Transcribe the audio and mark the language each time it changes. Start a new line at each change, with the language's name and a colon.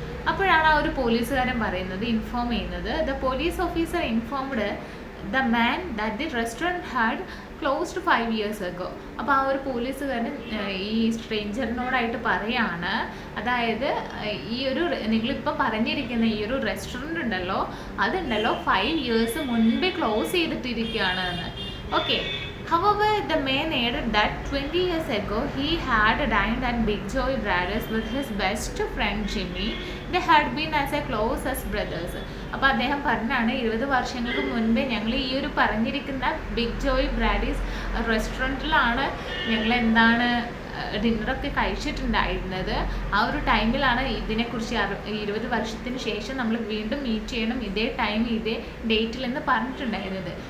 Malayalam: അപ്പോഴാണ് ആ ഒരു പോലീസുകാരൻ പറയുന്നത്, ഇൻഫോം ചെയ്യുന്നത്,
English: The police officer informed the man that the restaurant had closed 5 years ago.
Malayalam: അപ്പോൾ ആ ഒരു പോലീസുകാരൻ ഈ സ്ട്രേഞ്ചറിനോടായിട്ട് പറയാണ്, അതായത് ഈ ഒരു നിങ്ങളിപ്പോൾ പറഞ്ഞിരിക്കുന്ന ഈ ഒരു റെസ്റ്റോറൻറ്റ് ഉണ്ടല്ലോ, അതുണ്ടല്ലോ 5 years മുൻപേ ക്ലോസ് ചെയ്തിട്ടിരിക്കുകയാണ് എന്ന്. Okay.
English: However, the man added that 20 years ago he had dined at Big Joy Brady's with his best friend Jimmy. They had been as close as brothers.
Malayalam: അപ്പോൾ അദ്ദേഹം പറഞ്ഞാണ്, 20 വർഷങ്ങൾക്ക് മുൻപേ ഞങ്ങൾ ഈ ഒരു പറഞ്ഞിരിക്കുന്ന ബിഗ് ജോയ് ബ്രാഡീസ് റെസ്റ്റോറൻറ്റിലാണ് ഞങ്ങൾ എന്താണ് ഡിന്നറൊക്കെ കഴിച്ചിട്ടുണ്ടായിരുന്നത്. ആ ഒരു ടൈമിലാണ് ഇതിനെക്കുറിച്ച് 20 വർഷത്തിന് ശേഷം നമ്മൾ വീണ്ടും മീറ്റ് ചെയ്യണം, ഇതേ ടൈം ഇതേ ഡേറ്റിലെന്ന് പറഞ്ഞിട്ടുണ്ടായിരുന്നത്.